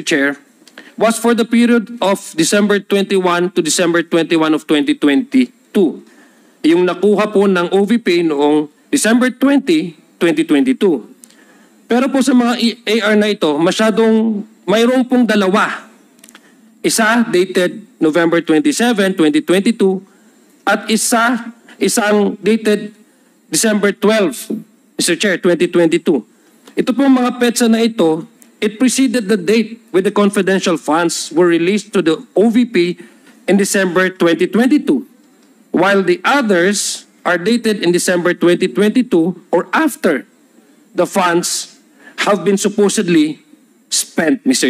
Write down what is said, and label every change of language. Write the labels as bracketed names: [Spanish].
[English] Chair, was for the period of December 21 to December 21 of 2022. [Filipino] Yung nakuha po ng OVP noong December 20, 2022. Pero po sa mga AR na ito, mayroong pong dalawa. Isa dated November 27, 2022 at isang dated December 12, Mr. [English] Chair, 2022. [Filipino] Ito pong mga petsa na ito, [English] it preceded the date when the confidential funds were released to the OVP in December 2022, while the others are dated in December 2022 or after the funds have been supposedly spent, Mr.